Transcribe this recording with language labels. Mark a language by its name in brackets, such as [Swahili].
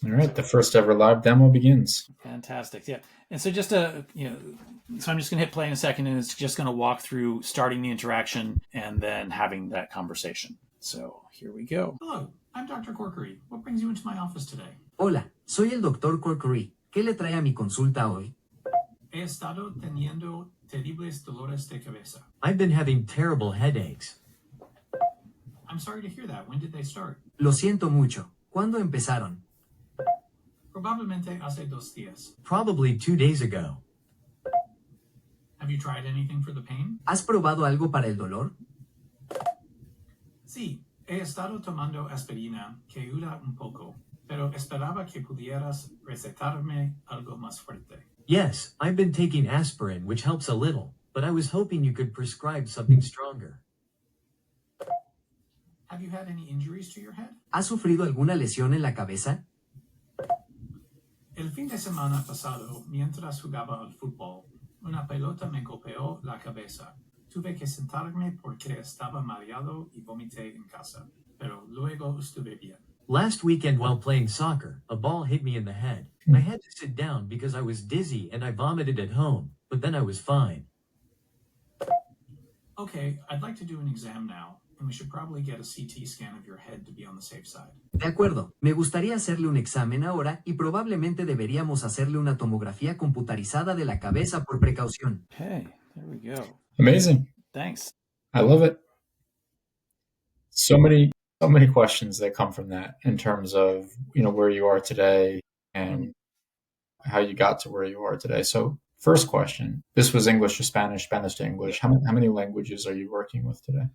[English] All right, the first ever live demo begins. Fantastic. Yeah. And so so I'm just going to hit play in a second, and it's just going to walk through starting the interaction and then having that conversation. So here we go. Hello, I'm Dr. Corkery. What brings you into my office today? [Spanish] Hola, soy el Dr. Corkery. ¿Qué le trae a mi consulta hoy? He estado teniendo terribles dolores de cabeza. [English] I've been having terrible headaches. I'm sorry to hear that. When did they start? [Spanish] Lo siento mucho. ¿Cuándo empezaron? Probablemente hace 2 días. [English] Probably 2 days ago. Have you tried anything for the pain? [Spanish] ¿Has probado algo para el dolor? Sí, he estado tomando aspirina que ayuda un poco, pero esperaba que pudieras recetarme algo más fuerte. [English] Yes, I've been taking aspirin, which helps a little, but I was hoping you could prescribe something stronger. Have you had any injuries to your head? [Spanish] ¿Has sufrido alguna lesión en la cabeza? El fin de semana pasado, mientras jugaba al fútbol, una pelota me golpeó la cabeza. Tuve que sentarme porque estaba mareado y vomité en casa, pero luego estuve bien. [English] Last weekend while playing soccer, a ball hit me in the head. I had to sit down because I was dizzy and I vomited at home, but then I was fine. Okay, I'd like to do an exam now, and we should probably get a CT scan of your head to be on the safe side. [Spanish] De acuerdo, me gustaría hacerle un examen ahora y probablemente deberíamos hacerle una tomografía computarizada de la cabeza por precaución. [English] Okay, there we go. Amazing. Thanks. I love it. So many questions that come from that in terms of, where you are today and how you got to where you are today. So first question, this was English to Spanish, Spanish to English. How many languages are you working with today?